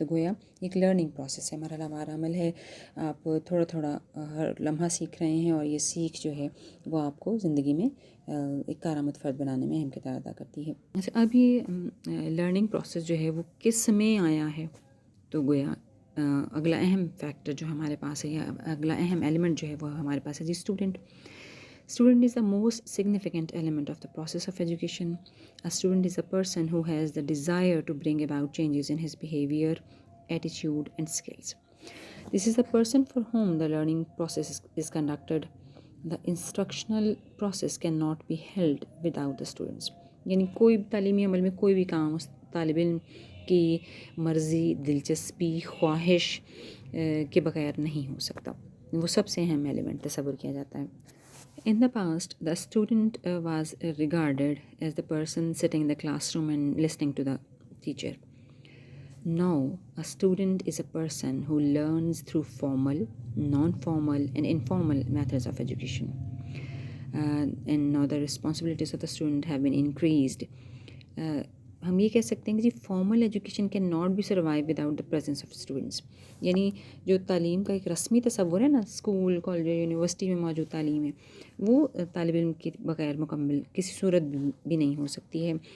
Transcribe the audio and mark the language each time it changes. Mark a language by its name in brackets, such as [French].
[Urdu] تو گویا ایک لرننگ پروسیس ہے، مرحلہ وار عمل ہے. آپ تھوڑا تھوڑا ہر لمحہ سیکھ رہے ہیں، اور یہ سیکھ جو ہے وہ آپ کو زندگی میں ایک کارآمد فرد بنانے میں اہم کردار ادا کرتی ہے. اچھا، اب یہ لرننگ پروسیس جو ہے وہ کس میں آیا ہے؟ تو گویا اگلا اہم فیکٹر جو ہمارے پاس ہے، یا اگلا اہم ایلیمنٹ جو ہے وہ ہمارے پاس ہے جی student. [English] Student is the most significant element of the process of education. A student is a person who has the desire to bring about changes in his behavior, attitude, and skills. This is the person for whom the learning process is conducted. The instructional process cannot be held without the students. [Urdu] یعنی کوئی تعلیمی عمل میں کوئی بھی کام اس طالب علم کی مرضی، دلچسپی، خواہش کے بغیر نہیں ہو سکتا. وہ سب سے اہم ایلیمنٹ تصور کیا جاتا ہے. [English] In the past, the student was regarded as the person sitting in the classroom and listening to the teacher. Now, a student is a person who learns through formal, non-formal, and informal methods of education. And now the responsibilities of the student have been increased. [Urdu] ہم یہ کہہ سکتے ہیں کہ جی [English] Formal education can not be survive without the presence of students. [Urdu] یعنی جو تعلیم کا ایک رسمی تصور ہے نا، اسکول کالج یونیورسٹی میں موجود تعلیم ہے، وہ طالب علم کے بغیر مکمل کسی صورت بھی نہیں ہو سکتی ہے.